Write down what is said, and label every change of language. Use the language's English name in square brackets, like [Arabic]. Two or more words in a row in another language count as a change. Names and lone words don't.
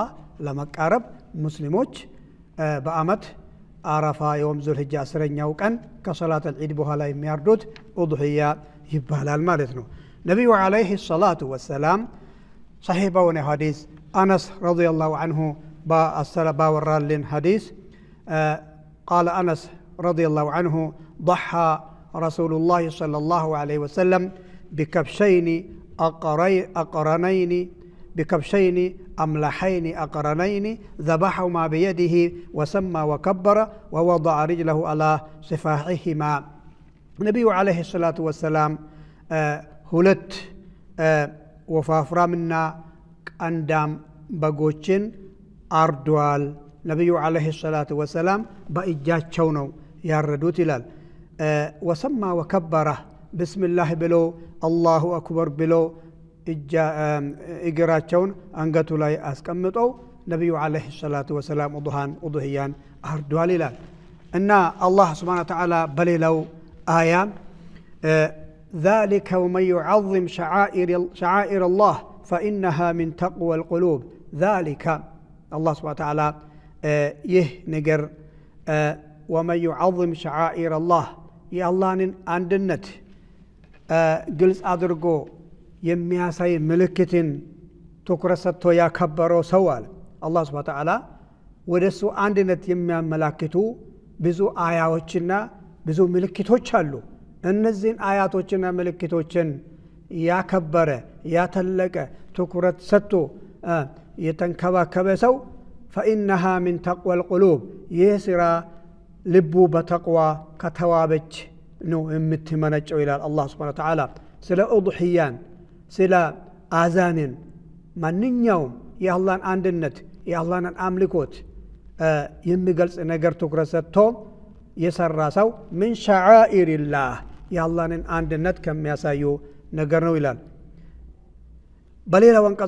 [Amharic] ለመቃረብ ሙስሊሞች በአመት አረፋ የወም ዙልሂጃ 10ኛው ቀን ከሰላት አልዒድ በኋላ የሚያርዱት ኡድህያ ይባላል ማለት ነው። ነብዩ [Arabic] عليه الصلاة والسلام [Amharic] ሰሂባውን ሐዲስ አነስ [Arabic] رضي الله عنه [Amharic] ባወራልን ሐዲስ [Arabic] قال أنس رضي الله عنه ضحى رسول الله صلى الله عليه وسلم بكبشين أملحين أقرنين ذبحهما بيده وسمى وكبر ووضع رجله على صفاحهما. النبي عليه الصلاة والسلام [Amharic] ሁለት ወፋፍራምና ቀንዳም በጎችን አርዷል። ነብዩ [Arabic] عليه الصلاة والسلام [Amharic] በእጃቸው ነው ያረዱት ይላል። [Arabic] وسمى وكبر፣ [Amharic] ብስሚላህ ብሎ [Arabic] الله أكبر [Amharic] ብሎ እግራቸውን አንገቱ ላይ አስቀምጠው ነብዩ [Arabic] عليه الصلاة والسلام [Amharic] ኡድህያን አርዷል ይላል። እና አላህ [Arabic] سبحانه وتعالى [Amharic] በሌላው አያ [Arabic] ذلك ومن يعظم شعائر الله فإنها من تقوى القلوب ذلك الله سبحانه وتعالى [Amharic] ይህ ነገር [Arabic] ومن يعظم شعائر الله [Amharic] የአላህን አንድነት ግልጽ አድርጎ የሚያሳይ ምልክትን ትኩረት ሰጥቶ ያከበረው ሰው አለ አላህ [Arabic] سبحانه وتعالى። [Amharic] ወደሱ አንድነት የሚያመላክቱ ብዙ አያዎችና ብዙ ምልክቶች አሉ። እነዚህን አያቶችና ምልክቶችን ያከበረ ያተለቀ ትኩረት ሰጥቶ የተንከባከበ ሰው [Arabic] فإنها من تقوى القلوب [Amharic] ይህ ስራ ልቡ በተቅዋ ከተዋበች ነው የምትመነጨው ይላል አላህ [Arabic] سبحانه وتعالى። [Amharic] ስለ ኡድህያን ስለ አዛንን ማንኛውም የአላህን አንድነት የአላህን አምልኮት የሚገልጽ ነገር ትኩረት ሰጥቶ የሰራ ሰው ምን ሸዓኢሪላህ የአላህን አንድነት ከሚያሳዩ ነገር ነው ይላል። በሌላ አንቀጽ